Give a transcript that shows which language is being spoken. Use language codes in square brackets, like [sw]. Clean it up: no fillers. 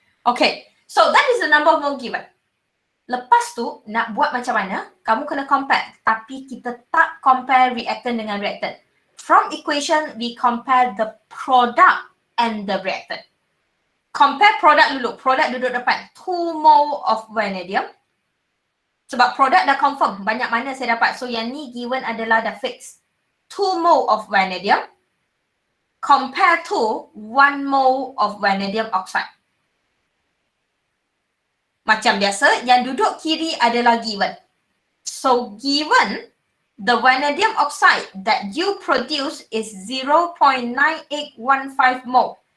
[en] Okay, so that is the number of mole given. [ms] Lepas tu, nak buat macam mana? Kamu kena compare. Tapi kita tak compare reactant dengan reactant. [en] From equation, we compare the product and the reactant. Compare product [ms] dulu. [en] Product [ms] duduk depan. [en] 2 mole of vanadium. [ms] Sebab product dah confirm. Banyak mana saya dapat. So yang ni given adalah dah fix. [en] 2 mole of vanadium. Compare to 1 mole of vanadium oxide. [ms] Macam biasa, yang duduk kiri adalah given. [en] So given the vanadium oxide that you produce is 0.9815 mole.